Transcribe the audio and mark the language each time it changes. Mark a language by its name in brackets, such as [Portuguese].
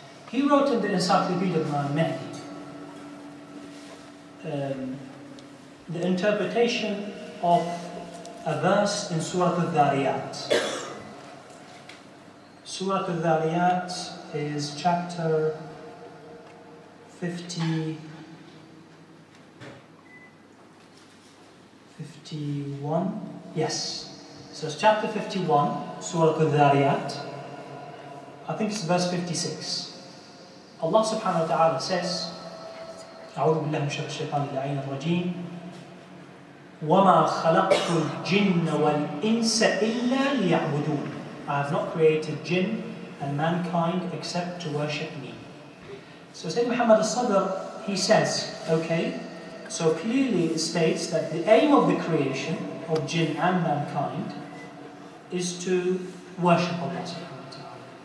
[English] He wrote in the Encyclopedia of Imam Mahdi the interpretation of a verse in Surah Al-Dhariyat. Surah Al-Dhariyat is chapter 51. Yes. So it's chapter 51, Surah Al-Dhariyat. I think it's verse 56. Allah subhanahu wa ta'ala says, [Arabic] أعوذ بالله من شر الشيطان اللعين الرجيم وَمَا خَلَقْتُ الْجِنَّ وَالْإِنسَ إِلَّا لِيَعْبُدُونَ. [English] I have not created jinn and mankind except to worship me. So Sayyid Muhammad al-Sadr, he says, okay, so clearly it states that the aim of the creation of jinn and mankind is to worship Allah subhanahu wa ta'ala.